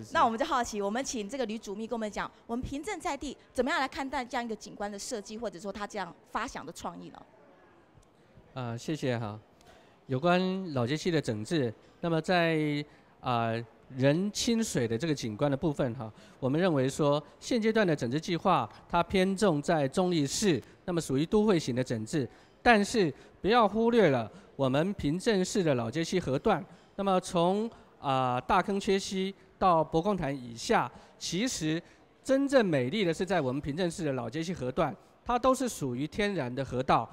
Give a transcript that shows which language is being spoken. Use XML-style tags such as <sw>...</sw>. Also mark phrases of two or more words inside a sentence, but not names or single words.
<zh>那我們就好奇，我們請這個呂主秘跟我們講，我們平鎮在地怎麼樣來看待這樣一個景觀的設計，或者說他這樣發想的創意呢？謝謝哈。有關老街區的整治，那麼在人親水的這個景觀的部分哈，我們認為說現階段的整治計劃，它偏重在中壢市，那麼屬於都會型的整治，但是不要忽略了我們平鎮市的老街區河段，那麼從大坑缺溪到博公潭以下，其實真正美麗的是在我們平鎮市的老街區河段，它都是屬於天然的河道。</zh>